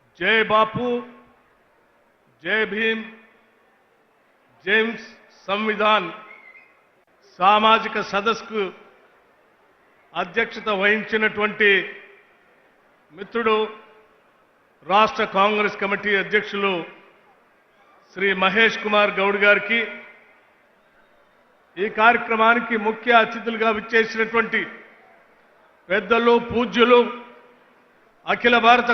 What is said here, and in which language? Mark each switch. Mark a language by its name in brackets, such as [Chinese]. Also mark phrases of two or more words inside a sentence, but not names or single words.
[Hindi] जय बापू, जय भीम, जेम्स संविधान [Telugu] सामाजिक सदस्సుకు అధ్యక్షత వహించినటువంటి మిత్రుడు రాష్ట్ర కాంగ్రెస్ కమిటీ అధ్యక్షులు శ్రీ మహేష్ కుమార్ గౌడ్ గారికి ఈ కార్యక్రమానికి ముఖ్య అతిథులుగా విచ్చేసినటువంటి పెద్దలు పూజ్యులు అఖిల భారత